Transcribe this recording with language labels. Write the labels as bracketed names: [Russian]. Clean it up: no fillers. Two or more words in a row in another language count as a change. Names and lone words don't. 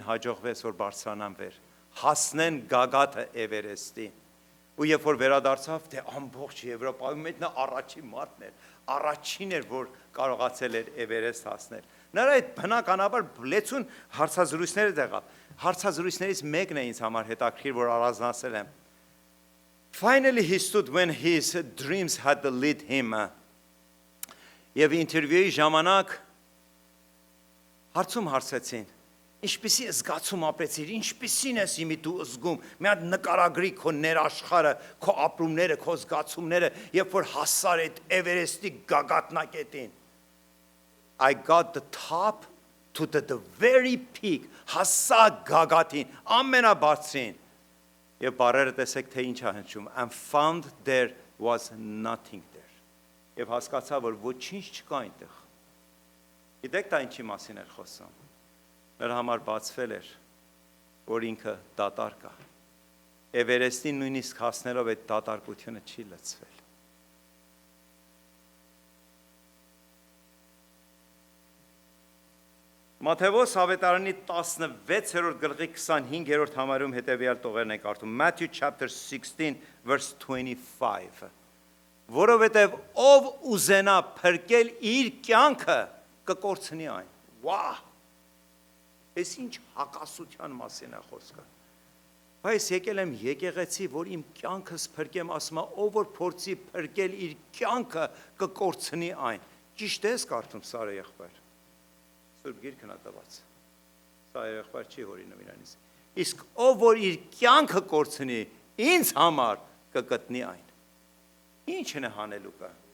[Armenian] հաջողվեց, որ բարձրանան վեր, հասնեն գագաթը Էվերեստի։ Ու երբ որ վերադարձավ, թե ամբողջ Եվրոպայում այդ նա առաջին մարդն էր, առաջին էր, որ կարողացել էր Էվերեստ հասնել։ Նրա այդ բնականաբար լեցուն հարցազրույցները եղավ։ Հարցազրույցներից մեկն է ինձ համար հետաքրքիր, որ առանձնացել եմ։ [English] Finally he stood when his dreams had to lead him. [Armenian] Եվ ինտերվյուի ժամանակ հարցում հարցեցին. Ինչպիսի զգացում ապրեցիր, ինչպիսին ես իմի դու զգում, մի հատ նկարագրի քո ներաշխարը, քո ապրումները, քո զգացումները, երբ որ հասար այդ Էվերեստի գագաթնակետին։ [English] I got the top to the very peak, [Armenian] հասա գագաթին, ամենաբարձրին։ Եվ բարերը տեսեք, թե ինչ է հնչում, [English] and found there was nothing there։ [Armenian] Եվ հասկացա, որ ոչինչ չկա այնտեղ։ Գիտեք դա ինչի մասին էր խոսում։ Նրա համար բացվել էր, որ ինքը դատարկ է։ Էվերեստին նույնիսկ հասնելով այդ դատարկությունը չի լցվել։ Մատթեոս ավետարանի 16-րդ գլխի 25-րդ համարում հետևյալ տողերն է կարդում։ [English] Matthew chapter 16 verse 25։ [Armenian] Որովհետև ով ուզենա փրկել իր կյանքը, կկորցնի այն։ Վահ։ Ես ինչ հակասության մասին է խոսքը։ Բայց եկել եմ եկեղեցի, որ իմ կյանքս փրկեմ, ասում է, ով որ փորձի փրկել իր կյանքը, կկորցնի այն։ Ճիշտ ես կարդում Սարը եղբայր։ Սուրբ Գիրքն է տված։ Սա եղբայր չի հորինում իրանից։ Իսկ ով որ իր կյանքը կորցնի, ինձ համար կգտնի այն։ Ինչն է հանելուկը։